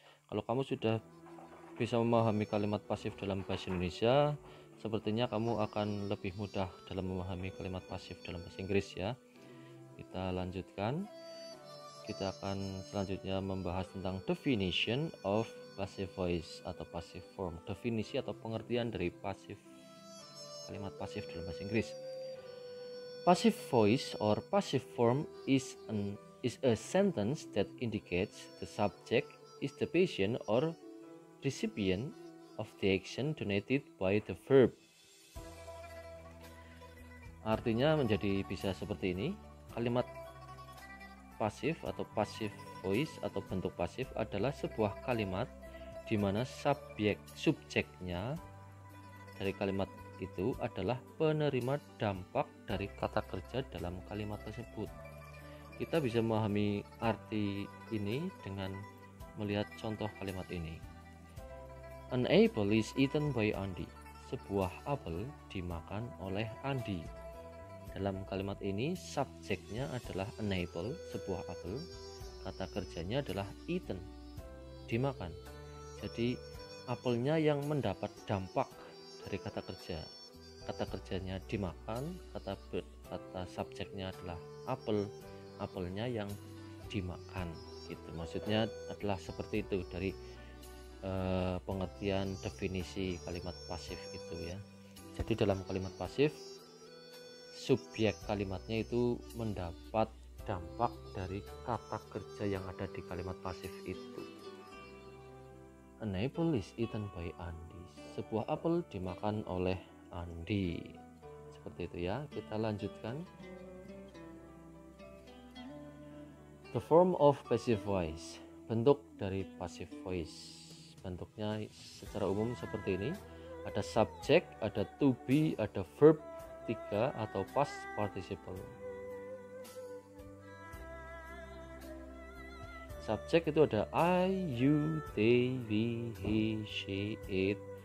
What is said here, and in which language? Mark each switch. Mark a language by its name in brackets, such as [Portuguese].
[Indonesian] Kalau kamu sudah bisa memahami kalimat pasif dalam bahasa Indonesia, sepertinya kamu akan lebih mudah dalam memahami kalimat pasif dalam bahasa Inggris ya. Kita lanjutkan. Kita akan selanjutnya membahas tentang [English] definition of passive voice [Indonesian] atau passive form. Definisi atau pengertian dari kalimat pasif dalam bahasa Inggris. [English] Passive voice or passive form is a sentence that indicates the subject is the patient or recipient of the action donated by the verb. [Indonesian] Artinya menjadi bisa seperti ini. Kalimat pasif atau passive voice atau bentuk pasif adalah sebuah kalimat di mana subjeknya dari kalimat itu adalah penerima dampak dari kata kerja dalam kalimat tersebut. Kita bisa memahami arti ini dengan melihat contoh kalimat ini. [English] An apple is eaten by Andy. [Indonesian] Sebuah apel dimakan oleh Andy. Dalam kalimat ini subjeknya adalah an apple, sebuah apel. Kata kerjanya adalah eaten, dimakan. Jadi apelnya yang mendapat dampak dari kata kerja. Kata kerjanya dimakan, kata subjeknya adalah apel, apelnya yang dimakan. Gitu. Maksudnya adalah seperti itu dari pengertian definisi kalimat pasif itu ya. Jadi dalam kalimat pasif subjek kalimatnya itu mendapat dampak dari kata kerja yang ada di kalimat pasif itu. [English] An apple is eaten by Andy. [Indonesian] Sebuah apel dimakan oleh Andy. Seperti itu ya. Kita lanjutkan. [English] The form of passive voice. [Indonesian] Bentuk dari passive voice. Bentuknya secara umum seperti ini. Ada subjek, ada to be, ada verb 3 atau past participle. Subjek itu ada I, you, they, we, he, she, it.